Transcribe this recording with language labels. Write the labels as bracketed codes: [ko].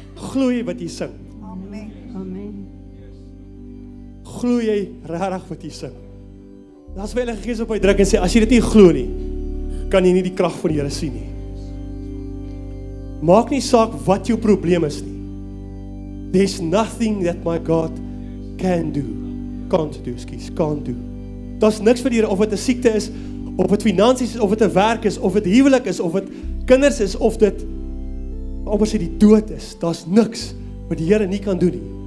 [af] Glo jy wat jy sing? Amen. Amen. Glo jy regtig wat jy sing? Daar's wel 'n Gees op jou druk en sê, as jy dit nie glo nie, kan jy nie die krag van die Here sien nie. Maak nie saak wat jou probleem is nie. [en] There's nothing that my God can't do. Can't do. [af] Daar's niks vir die Here, of dit 'n siekte is, of dit finansies is, of dit 'n werk is, of dit huwelik is, of dit kinders is, of dit amper sê die dood is. Daar's niks wat die Here nie kan doen nie.